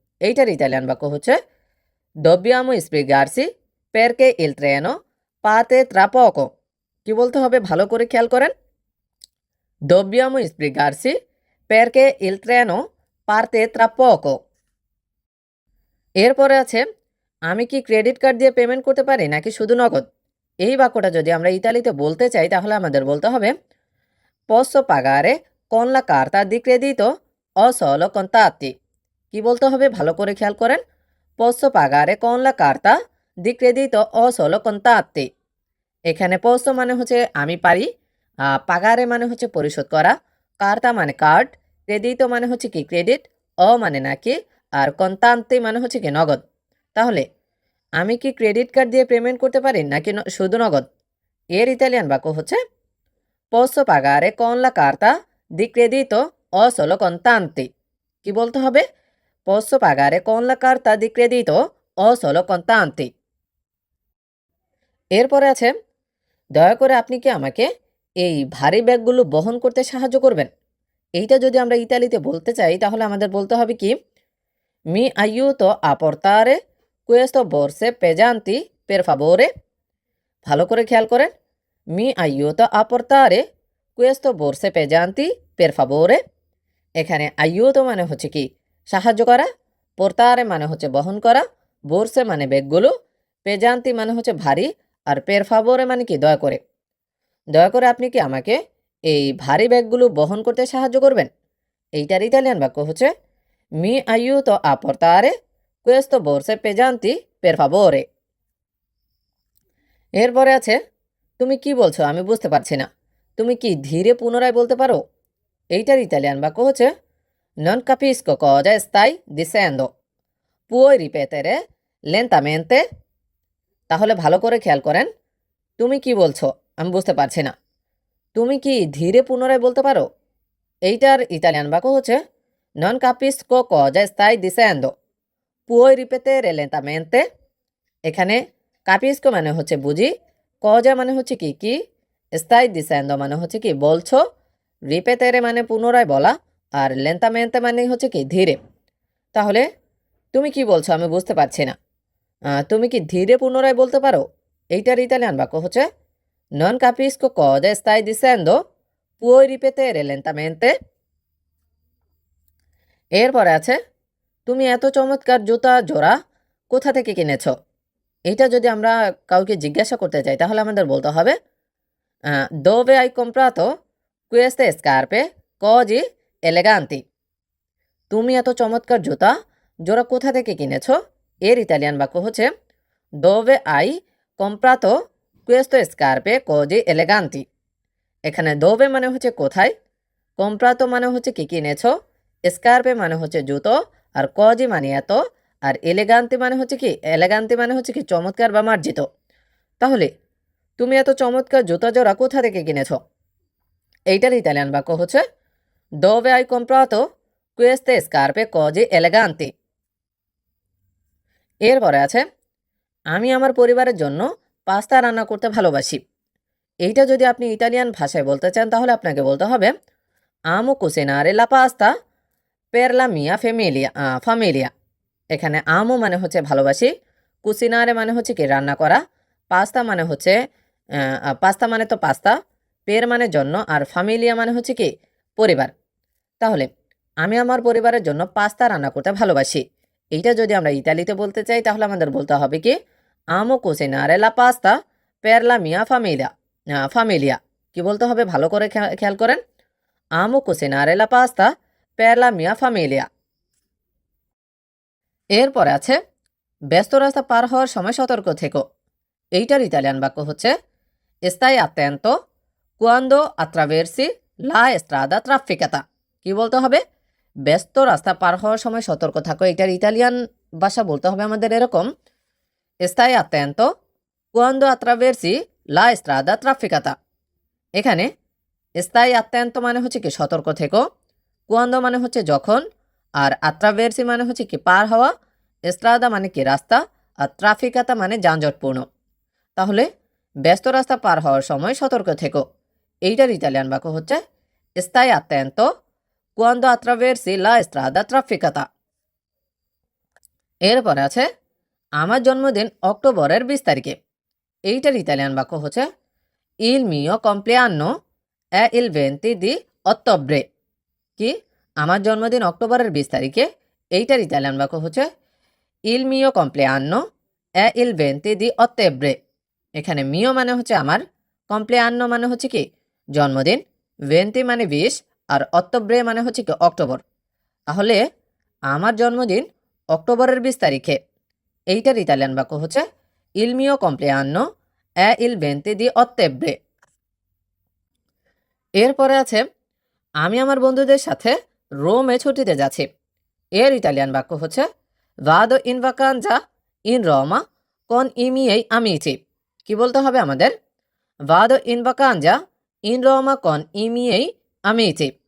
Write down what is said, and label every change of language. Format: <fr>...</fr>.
<bn>এইটার ইতালিয়ান বাক্য হচ্ছে</bn> <it>dobbiamo sbrigarsi perché il treno parte tra poco।</it> <bn>কি বলতে হবে ভালো করে খেয়াল করেন।</bn> <it>dobbiamo sbrigarsi perché il treno parte tra poco।</it> <bn>এরপরে আছে আমি কি ক্রেডিট কার্ড দিয়ে পেমেন্ট করতে পারি নাকি শুধু নগদ। এই বাক্যটা যদি আমরা ইতালিতে বলতে চাই তাহলে আমাদের বলতে হবে</bn> <it>posso pagare con la carta di credito o solo contanti।</it> <bn>কি বলতে হবে ভালো করে খেয়াল করেন।</bn> <it>posso pagare con la carta di credito o solo contanti।</it> <bn>এখানে posso মানে হচ্ছে আমি পারি, পাগারে মানে হচ্ছে পরিশোধ করা, কার্তা মানে কার্ড, ক্রেডিটো মানে হচ্ছে কি ক্রেডিট, অ মানে নাকি, আর কন্তান্তে মানে হচ্ছে কি নগদ। তাহলে আমি কি ক্রেডিট কার্ড দিয়ে পেমেন্ট করতে পারি নাকি শুধু নগদ। এর ইতালিয়ান বাক্য হচ্ছে</bn> <it>posso pagare con la carta di credito o solo contanti।</it> <bn>কি বলতে হবে</bn> <it>posso pagare con la carta di credito o solo contanti।</it> <bn>এরপরে আছে দয়া করে আপনি কি আমাকে এই ভারী ব্যাগগুলো বহন করতে সাহায্য করবেন। এইটা যদি আমরা ইতালিতে বলতে চাই তাহলে আমাদের বলতে হবে কি</bn> <it>mi aiuto a portare questo borse pesanti per favore।</it> <bn>ভালো করে খেয়াল করেন।</bn> <it>mi aiuto a portare questo borse pesanti per favore।</it> <bn>এখানে aiuto মানে হচ্ছে কি সাহায্য করা, portare মানে হচ্ছে বহন করা, borse মানে ব্যাগগুলো, pesanti মানে হচ্ছে ভারী, আর per favore মানে কি দয়া করে। দয়া করে আপনি কি আমাকে এই ভারী ব্যাগগুলো বহন করতে সাহায্য করবেন। এইটার ইতালিয়ান বাক্য হচ্ছে</bn> <it>mi aiuto a portare questo borse pesanti per favore।</it> <bn>এরপরে আছে তুমি কি বলছো আমি বুঝতে পারছি না, তুমি কি ধীরে পুনরায় বলতে পারো। এইটার ইতালিয়ান বাক্য হচ্ছে</bn> <it>non capisco cosa stai dicendo, puoi ripetere lentamente।</it> <bn>তাহলে ভালো করে খেয়াল করেন। তুমি কি বলছো আমি বুঝতে পারছি না, তুমি কি ধীরে পুনরায় বলতে পারো। এইটার ইতালিয়ান বাক্য হচ্ছে</bn> <it>non capisco cosa stai dicendo, puoi ripetere lentamente।</it> <bn>এখানে capisco মানে হচ্ছে বুঝি, cosa মানে হচ্ছে কি কি, stai dicendo মানে হচ্ছে কি বলছো, ripetere মানে পুনরায় বলা, আর lentamente মানে হচ্ছে কি ধীরে। তাহলে তুমি কি বলছো আমি বুঝতে পারছি না, তুমি কি ধীরে পুনরায় বলতে পারো। এইটার ইতালিয়ান বাক্য হচ্ছে</bn> <it>non capisco cosa stai dicendo, puoi ripetere lentamente।</it> <bn>এরপরে আছে তুমি এত চমৎকার জুতা জোড়া কোথা থেকে কিনেছ। এইটা যদি আমরা কাউকে জিজ্ঞাসা করতে চাই তাহলে আমাদের বলতে হবে</bn> <it>dove hai comprato queste scarpe così eleganti।</it> <bn>তুমি এত চমৎকার জুতা জোড়া কোথা থেকে কিনেছ। এর ইতালিয়ান বাক্য হচ্ছে</bn> <it>dove hai comprato queste scarpe così eleganti।</it> <bn>এখানে dove মানে হচ্ছে কোথায়, comprato মানে হচ্ছে কি কিনেছ, স্কার্পে মানে হচ্ছে জুতো, আর কজি মানে এত, আর এলেগান্তি মানে হচ্ছে কি এলেগান্তি মানে হচ্ছে কি চমৎকার বা মার্জিত। তাহলে তুমি এত চমৎকার জুতা জোড়া কোথা থেকে কিনেছ। এইটার ইতালিয়ান বাক্য হচ্ছে</bn> <it>dove hai comprato queste scarpe così eleganti।</it> <bn>এরপরে আছে আমি আমার পরিবারের জন্য পাস্তা রান্না করতে ভালোবাসি। এইটা যদি আপনি ইতালিয়ান ভাষায় বলতে চান তাহলে আপনাকে বলতে হবে</bn> <it>amo cucinare la pasta per la mia famiglia।</it> <bn>এখানে আমো মানে হচ্ছে ভালোবাসি, কুসিনারে মানে হচ্ছে কি রান্না করা, পাস্তা মানে হচ্ছে পাস্তা মানে তো পাস্তা, পের মানে জন্য, আর ফামিলিয়া মানে হচ্ছে কি পরিবার। তাহলে আমি আমার পরিবারের জন্য পাস্তা রান্না করতে ভালোবাসি। এইটা যদি আমরা ইতালিতে বলতে চাই তাহলে আমাদের বলতে হবে কি</bn> <it>আমো কুসিনারে লা পাস্তা পের লা মিয়া ফামিলিয়া।</it> <bn>কি বলতে হবে ভালো করে খেয়াল করেন।</bn> <it>আমো কুসিনারে লা পাস্তা per la mia famiglia।</it> <bn>এরপরে আছে ব্যস্ত রাস্তা পার হওয়ার সময় সতর্ক থেকো। এইটার ইতালিয়ান বাক্য হচ্ছে</bn> <it>stai attento quando attraversi la strada trafficata।</it> <bn>কি বলতে হবে? ব্যস্ত রাস্তা পার হওয়ার সময় সতর্ক থাকো। এটার ইতালিয়ান ভাষা বলতে হবে আমাদের এরকম</bn> <it>stai attento quando attraversi la strada trafficata।</it> <bn>এখানে stai attento মানে হচ্ছে কি সতর্ক থেকো, quando মানে হচ্ছে যখন, আর attraversi মানে হচ্ছে কি পার হওয়া, strada মানে কি রাস্তা, আর trafficata মানে যানজটপূর্ণ। তাহলে ব্যস্ত রাস্তা পার হওয়ার সময় সতর্ক থেকো। এইটার ইতালিয়ান বাক্য হচ্ছে</bn> <it>stai attento quando attraversi la strada trafficata।</it> <bn>এরপরে আছে আমার জন্মদিন অক্টোবরের 20 তারিখে। এইটার ইতালিয়ান বাক্য হচ্ছে</bn> <it>il mio compleanno è il 20 di ottobre।</it> <bn>কি? আমার জন্মদিন অক্টোবরের 20 তারিখে। এইটার ইতালিয়ান বাক্য হচ্ছে</bn> <it>il mio compleanno è il 20 di ottobre।</it> <bn>এখানে মিও মানে হচ্ছে আমার, কমপ্লেয়ান্ন মানে হচ্ছে কি জন্মদিন, 20 মানে 20, আর অক্টোবরে মানে হচ্ছে কি অক্টোবর। তাহলে আমার জন্মদিন অক্টোবরের 20 তারিখে। এইটার ইতালিয়ান বাক্য হচ্ছে</bn> <it>il mio compleanno è il 20 di ottobre।</it> <bn>এরপরে আছে আমি আমার বন্ধুদের সাথে রোমে ছুটিতে যাচ্ছি। এর ইতালিয়ান বাক্য হচ্ছে</bn> <it>vado in vacanza in Roma con i miei amici।</it> <bn>কি বলতে হবে আমাদের?</bn> <it>vado in vacanza in Roma con i miei amici।</it>